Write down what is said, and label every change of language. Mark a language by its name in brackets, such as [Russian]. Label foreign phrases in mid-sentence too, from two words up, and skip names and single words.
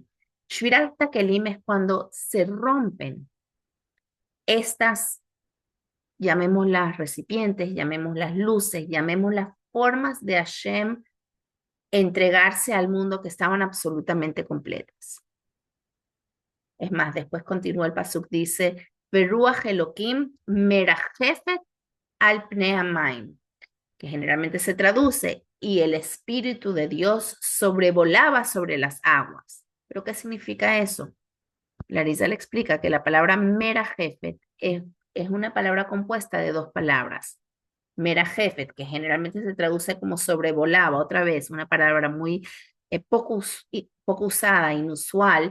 [Hebrew] שבירת הכלים [Spanish] es cuando se rompen estas, llamémoslas recipientes, llamémoslas luces, llamémoslas formas de Hashem entregarse al mundo que estaban absolutamente completas. Es más, después continúa el pasuk, dice, [Hebrew] ברוח אלהים מרחפת על פני המים, [Spanish] que generalmente se traduce, y el Espíritu de Dios sobrevolaba sobre las aguas. ¿Pero qué significa eso? Larisa le explica que la palabra merajefet es una palabra compuesta de dos palabras. Merajefet, que generalmente se traduce como sobrevolaba, otra vez, una palabra muy poco usada, inusual.